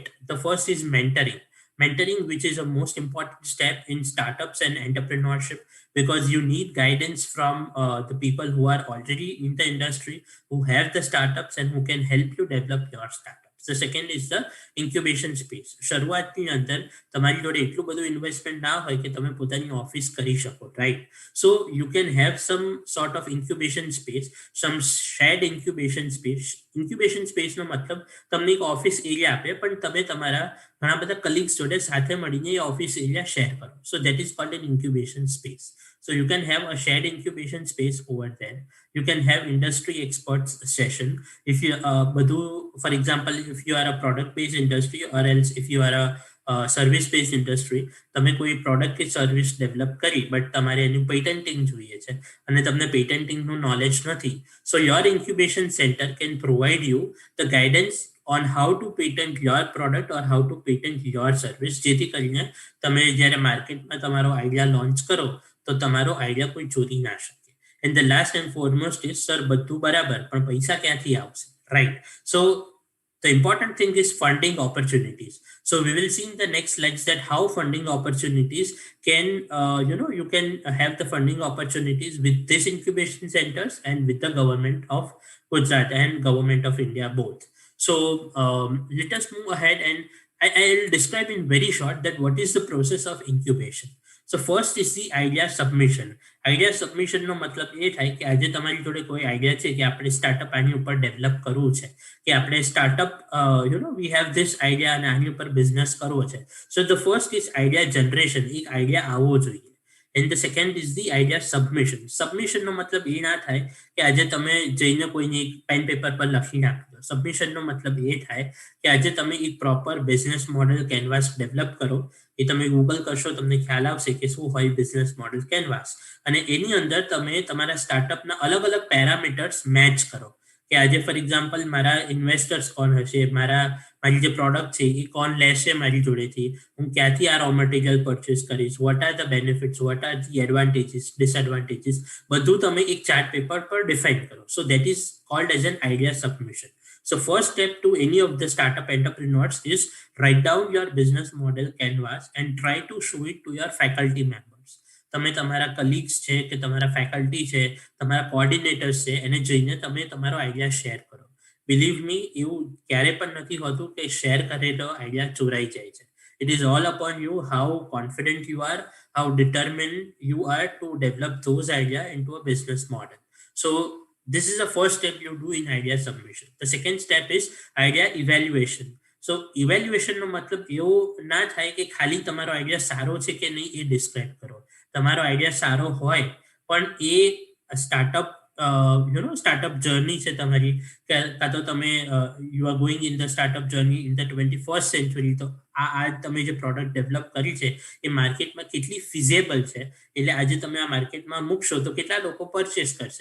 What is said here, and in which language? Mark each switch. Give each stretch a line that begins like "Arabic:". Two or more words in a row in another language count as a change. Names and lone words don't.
English: The first is mentoring, which is a most important step in startups and entrepreneurship, because you need guidance from the people who are already in the industry, who have the startups and who can help you develop your startup. The second is the incubation space.
Gujarati: શરૂઆતની અંદર તમારી જોડે એટલું બધું ઇન્વેસ્ટમેન્ટ ના હોય કે તમે પોતાની ઓફિસ કરી શકો,
English: right? So you can have some sort of incubation space, some shared incubation space. Incubation space
Gujarati: નો મતલબ તમને એક
English: office area
Gujarati: આપે, પણ તમે તમારા ઘણા બધા કલીગ્સ જોડે સાથે મળીને એ
English: office area
Gujarati: શેર કરો.
English: So that is called an incubation space. So you can have a shared incubation space over there. You can have industry experts session. If you for example, if you are a product-based industry, or else if you are a service-based industry,
Gujarati: તમે કોઈ product કે service develop કરી, but તમારે એનું patenting જોઈએ છે અને તમને
English: patentingનું knowledge
Gujarati: નથી.
English: So your incubation center can provide you the guidance on how to patent your product or how to patent your service,
Gujarati: જેથી કરીને તમે જ્યારે માર્કેટમાં તમારો આઈડિયા લોન્ચ કરો તો તમારો આઈડિયા કોઈ ચોરી ના શકે.
English: And the last and foremost is, sir,
Gujarati: બધું બરાબર, પણ પૈસા ક્યાંથી આવશે,
English: right? So the important thing is funding opportunities. So we will see in the next slides that how funding opportunities can, you can have the funding opportunities with these incubation centers and with the government of Gujarat and government of India both. So let us move ahead, and I'll describe in very short that what is the process of incubation. So first is the idea submission. Idea submission
Gujarati: નો મતલબ એ થાય કે આજે તમારી જોડે કોઈ આઈડિયા છે કે આપણે સ્ટાર્ટઅપ આની ઉપર ડેવલપ કરવું છે, કે આપણે સ્ટાર્ટઅપ
English: we have this idea
Gujarati: અને આની ઉપર બિઝનેસ કરવો છે.
English: So the first is idea generation.
Gujarati: એક આઈડિયા આવવો જોઈએ.
English: And the second is the idea submission.
Gujarati: Submission નો મતલબ એ ના થાય કે આજે તમે જઈને કોઈને એક
English: pen paper
Gujarati: પર લખી નાખો. Submission નો મતલબ એ થાય કે આજે તમે એક
English: proper business model canvas develop
Gujarati: કરો. એ તમે ગૂગલ કરશો તમને ખ્યાલ આવશે કે શું હોય
English: business model canvas,
Gujarati: અને એની અંદર તમે તમારા સ્ટાર્ટઅપના અલગ અલગ
English: parameters match
Gujarati: કરો કે આજે
English: for example
Gujarati: મારા ઇન્વેસ્ટર્સ કોણ હશે, મારી જે પ્રોડક્ટ છે એ કોણ લેશે મારી જોડેથી, હું ક્યાંથી આ
English: raw material purchase
Gujarati: કરીશ,
English: what are the benefits, what are the advantages, disadvantages,
Gujarati: બધું તમે એક
English: chart paper
Gujarati: પર ડિફાઇન કરો.
English: so that is called as an idea submission. So first step to any of the startup entrepreneurs is write down your business model canvas and try to show it to your faculty members.
Gujarati: તમે તમારા કલીગ્સ છે કે તમારા ફેકલ્ટી છે, તમારા કોઓર્ડિનેટર્સ છે, એને જઈને તમે તમારો આઈડિયા શેર કરો.
English: believe me,
Gujarati: એવું ક્યારે પણ નથી હોતું કે શેર કરેલો આઈડિયા ચોરાઈ જાય છે.
English: It is all upon you how confident you are, how determined you are to develop those ideas into a business model. So this is the first step you do in idea submission. The second step is idea evaluation. So evaluation
Gujarati: નો મતલબ એવો ના થાય કે ખાલી તમારો આઈડિયા સારો છે કે નહીં એ ડિસ્ક્રાઇબ કરો. તમારો આઈડિયા સારો હોય પણ એ
English: startup startup journey
Gujarati: છે તમારી, કાં તો તમે
English: you are going in the startup journey in the 21st century,
Gujarati: તો આ તમે જે
English: product develop
Gujarati: કરી છે એ માર્કેટમાં કેટલી ફિઝેબલ છે, એટલે આજે તમે આ માર્કેટમાં મૂકશો તો કેટલા લોકો પરચેસ કરશે.